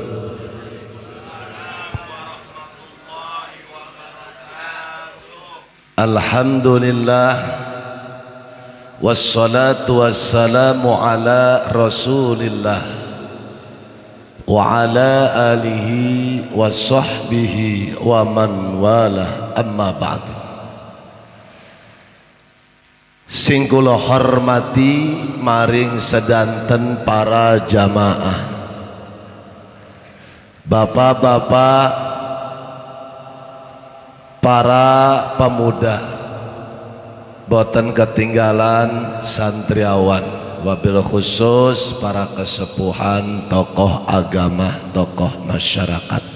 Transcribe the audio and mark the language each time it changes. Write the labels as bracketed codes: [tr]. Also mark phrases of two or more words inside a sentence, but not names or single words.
[ar] الحمد لله والصلاة والسلام على رسول الله وعلى آله وصحبه ومن والاه، أما بعد. [jv] Sing kula hormati maring sedanten para jamaah, bapak-bapak, para pemuda, boten ketinggalan santriawan, [ar] وبالخصوص [jv] para kesepuhan, [id] tokoh agama, tokoh masyarakat